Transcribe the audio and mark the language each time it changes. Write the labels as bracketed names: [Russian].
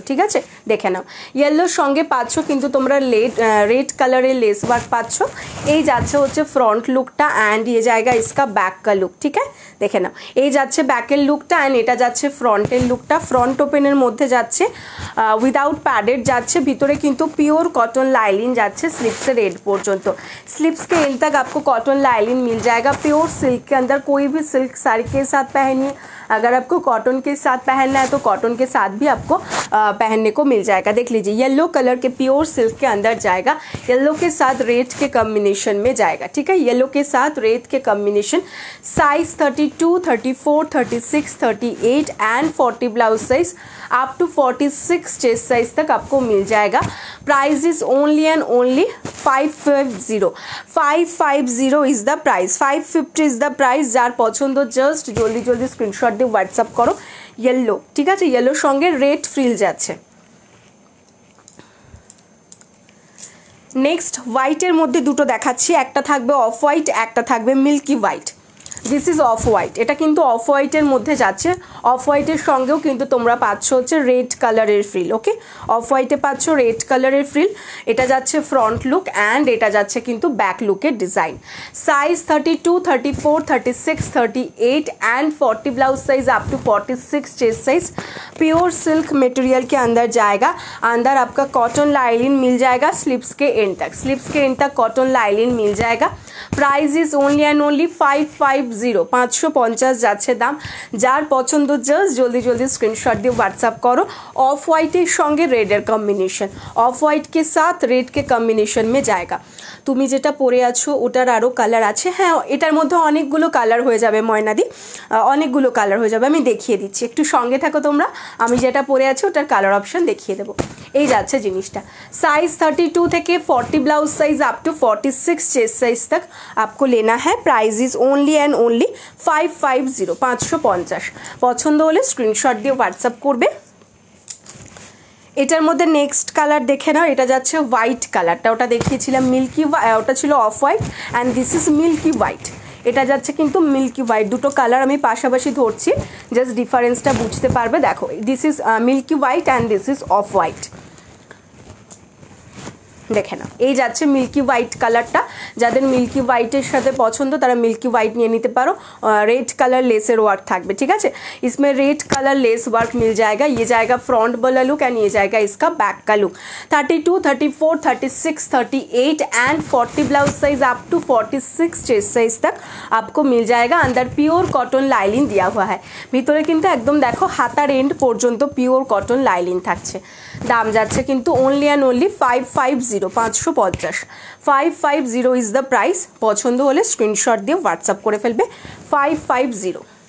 [Bangla] ঠিক আছে, দেখে নাও, ইয়েলোর সঙ্গে পাচ্ছ কিন্তু তোমরা রেড কালারের লেস ওয়ার্ক পাচ্ছ। এই যাচ্ছে হচ্ছে ফ্রন্ট লুকটা অ্যান্ড [Hindi] ये जाएगा इसका बैक का लुक। ठीक है, [Bangla] দেখে নাও, এই যাচ্ছে ব্যাকের লুকটা অ্যান্ড এটা যাচ্ছে ফ্রন্টের লুকটা। ফ্রন্ট ওপেনের মধ্যে যাচ্ছে উইদাউট প্যাডেড যাচ্ছে, ভিতরে কিন্তু পিওর कॉटन लाइनिंग যাচ্ছে [Hindi] स्लीव्स से एंड [Bangla] পর্যন্ত। [Hindi] स्लीव्स के एंड तक आपको कॉटन लाइनिंग मिल जाएगा प्योर सिल्क के अंदर। कोई भी सिल्क साड़ी के साथ पहनिए, अगर आपको कॉटन के साथ पहनना है तो कॉटन के साथ भी आपको पहनने को मिल जाएगा। देख लीजिए, येलो कलर के प्योर सिल्क के अंदर जाएगा, येलो के साथ रेड के कॉम्बिनेशन में जाएगा। ठीक है, येलो के साथ रेड के combination. Size 32, 34, 36, 38 and 40 blouse size up to 46 chest size तक आपको मिल जाएगा। [English] Price is only and only 550। 550 is the price. 550 is the price. [Bangla] Jar पसंद जस्ट जल्दी जल्दी स्क्रीनशॉट দিয়ে হোয়াটসঅ্যাপ করো। ইয়েলো, ঠিক আছে, ইয়েলোর সঙ্গে রেড ফ্রিল যাচ্ছে। নেক্সট হোয়াইটের মধ্যে দুটো দেখাচ্ছি, একটা থাকবে অফ হোয়াইট, একটা থাকবে milky white. [English] This is off white. [Bangla] এটা কিন্তু অফ হোয়াইটের মধ্যে যাচ্ছে। অফ হোয়াইটের সঙ্গেও কিন্তু তোমরা পাচ্ছ হচ্ছে রেড কালারের ফ্রিল। ওকে, অফ হোয়াইটে পাচ্ছ রেড কালারের ফ্রিল। এটা যাচ্ছে ফ্রন্ট লুক অ্যান্ড এটা যাচ্ছে কিন্তু ব্যাক লুকের design. [Hindi] Size 32, 34, 36, 38 and 40 blouse size up to 46 chest size. Pure silk material के अंदर जाएगा, अंदर आपका कॉटन लाइनिंग मिल जाएगा स्लीव्स के एंड तक। स्लीव्स के एंड तक कॉटन लाइनिंग मिल जाएगा। [English] Price is only and only 550। [Bangla] 550 যাচ্ছে দাম। যার পছন্দ জাস্ট জলদি জলদি স্ক্রিনশট দিয়ে হোয়াটসঅ্যাপ করো। ऑफ হোয়াইটের সঙ্গে রেডের কম্বিনেশন, [Hindi] ऑफ হোয়াইট के साथ रेड के कॉम्बिनेशन में जाएगा। [Bangla] তুমি যেটা পরে আছো ওটার আরও কালার আছে। হ্যাঁ, এটার মধ্যে অনেকগুলো কালার হয়ে যাবে ময়নাদি, অনেকগুলো কালার হয়ে যাবে। আমি দেখিয়ে দিচ্ছি, একটু সঙ্গে থাকো তোমরা। আমি যেটা পরে আছি ওটার কালার অপশন দেখিয়ে দেবো। এই যাচ্ছে জিনিসটা। [Hindi] साइज 32 থেকে 40 blouse size up to 46 chest size तक आपको लेना है। [English] Price is only and only 550 550। [Bangla] পছন্দ হলে স্ক্রিনশট দিয়ে হোয়াটসঅ্যাপ করবে। এটার মধ্যে নেক্সট কালার দেখে নাও, এটা যাচ্ছে হোয়াইট কালারটা, ওটা দেখিয়েছিলাম মিল্কি, ওটা ছিল off white and [English] This is milky white. [Bangla] এটা যাচ্ছে কিন্তু মিল্কি হোয়াইট, দুটো কালার আমি পাশাপাশি ধরছি, জাস্ট ডিফারেন্সটা বুঝতে পারবে। [English] দেখো this is milky white and this is off white. [Bangla] দেখে নাও এই যাচ্ছে মিল্কি হোয়াইট কালারটা, যাদের মিল্কি হোয়াইটের সাথে পছন্দ তারা মিল্কি হোয়াইট নিয়ে নিতে পারো। [Hindi] रेड कलर लेसर वर्क [Bangla] থাকবে, ঠিক আছে। [Hindi] इसमें रेड कलर लेस वर्क मिल जाएगा। ये जाएगा फ्रंट वाला लुक एंड ये जाएगा इसका बैक का look. 32, 34, 36, 38 and 40 blouse size up to 46 chest size तक आपको मिल जाएगा। अंदर प्योर कॉटन लाइलिन दिया हुआ है। [Bangla] ভিতরে কিন্তু একদম দেখো হাতার এন্ড পর্যন্ত পিওর কটন লাইলিন থাকছে। দাম যাচ্ছে কিন্তু only and only [English] 550 550 550 is the price. [Bangla] পছন্দ হলে স্ক্রিনশট দিয়ে হোয়াটসঅ্যাপ করে ফেলবে 550।